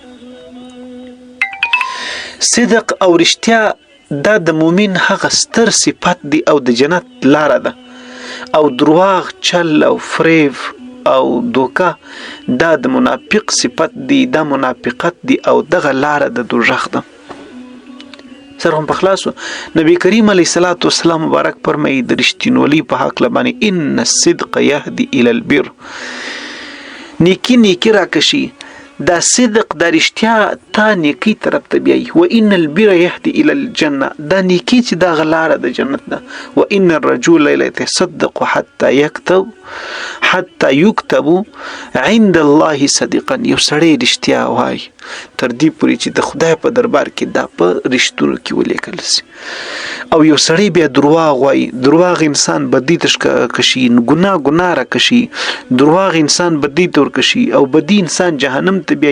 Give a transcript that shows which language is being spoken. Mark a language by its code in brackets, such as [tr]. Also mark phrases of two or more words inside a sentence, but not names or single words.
[ps] صدق او رښتیا دا د مؤمن هغه ستر صفت دی او د جنت لاره ده، او درواغ، چل او فریب او دوکه دا د منافق صفت دی، دا منافقت دی او دغه لاره د دوزخ ده. سر هم په خلاصو نبی کریم [ar] علیه الصلاة والسلام [ps] مبارک فرمایي د رښتینولۍ په هکله باندې [ar] ان الصدق یهدي الی البر، [ps] نیکی راکشي دا صدق دا رښتیا تا نیکی طرف ته بیایي. [ar] و ان البر یهدي الى الجنه، [ps] دا نیکی چې دا غلاره د جنت ده. [ar] و ان الرجل لا يتصدق حتى يكتب عند الله صدقا. [ps] یو سړی رښتیا وایي تر دې پورې چې د خدای په دربار کې دا په رښتونو کې ولیکل شي. او یو سړی بیا دروغ وایي، دروغ انسان بدی تش کشي، ګناه را کشي، دروغ انسان بدی تور کشي او بدی انسان جهنم ته بیا.